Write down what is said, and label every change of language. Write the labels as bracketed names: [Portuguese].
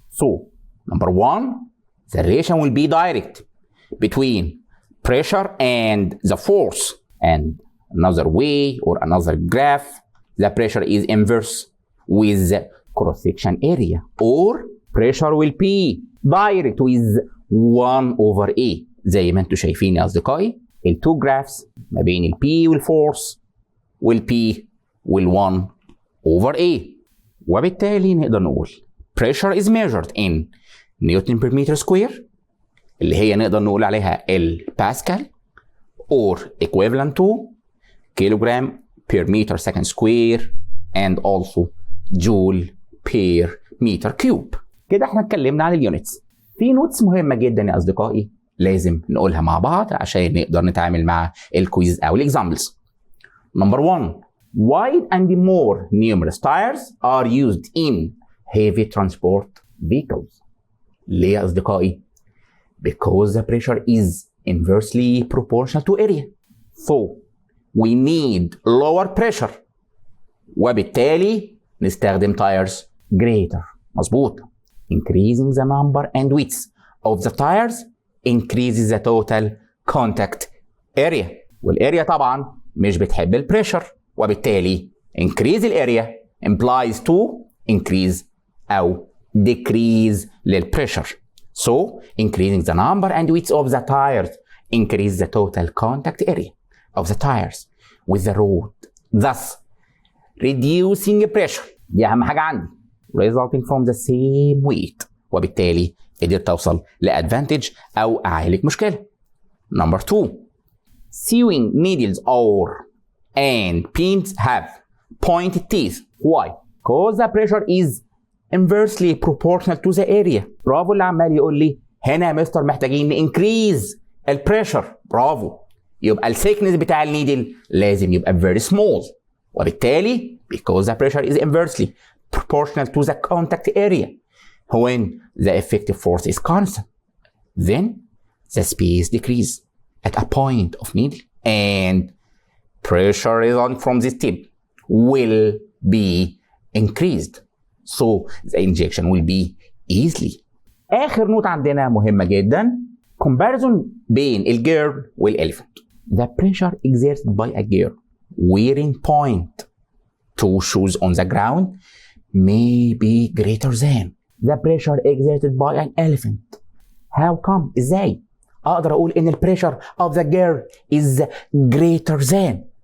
[English] So number one, the relation will be direct between pressure and the force. And another way or another graph, the pressure is inverse with the cross-section area, or pressure will be direct with 1 over A. [Arabic] زي ما انتم شايفين يا أصدقائي التو جرافس ما بين ال P والفورس وال P وال 1 over A. وبالتالي نقدر نقول [English] pressure is measured in Newton per meter square [Arabic] اللي هي نقدر نقول عليها الباسكال [English] or equivalent to kilogram per meter second square and also joule per meter cube. [Arabic] كده احنا اتكلمنا عن اليونتس. في نوتس مهمة جدا يا أصدقائي لازم نقولها مع بعض عشان نقدر نتعامل مع الكويز أو الإكزامبلز. [English] Number 1. Wide and more numerous tires are used in heavy transport vehicles. [Arabic] ليه يا أصدقائي؟ [English] Because the pressure is inversely proportional to area. So we need lower pressure. [Arabic] وبالتالي نستخدم [English] tires greater. [Arabic] مظبوط. [English] Increasing the number and width of the tires increases the total contact area. [Arabic] والاريا طبعا مش بتحب البريشر وبالتالي increase الاريا [English] implies to increase [Arabic] أو decrease للpressure. [English] So increasing the number and width of the tires increase the total contact area of the tires with the road, thus reducing pressure. [Arabic] دي أهم حاجة عندي. [English] resulting from the same weight. [Arabic] وبالتالي قدرت اوصل لادفانتج او اعالج مشكله. نمبر 2 [English] sewing needles and pins have pointed teeth. Why? Because the pressure is inversely proportional to the area. [Arabic] برافو اللي عمال يقول لي هنا يا مستر محتاجين نانكريز البريشر. برافو. يبقى الثيكنس بتاع النيدل لازم يبقى [English] very small، [Arabic] وبالتالي [English] because the pressure is inversely proportional to the contact area when the effective force is constant, then the space decrease at a point of needle and pressure resulting from this tip will be increased, so the injection will be easily. [Arabic] آخر نوت عندنا مهمة جدا، comparison بين الجير والإليفنت. [English] The pressure exerted by a girl wearing two shoes on the ground may be greater than the pressure exerted by an elephant. How come? [Arabic] ازاي؟ اقدر اقول ان البريشر [English] of the girl is greater than.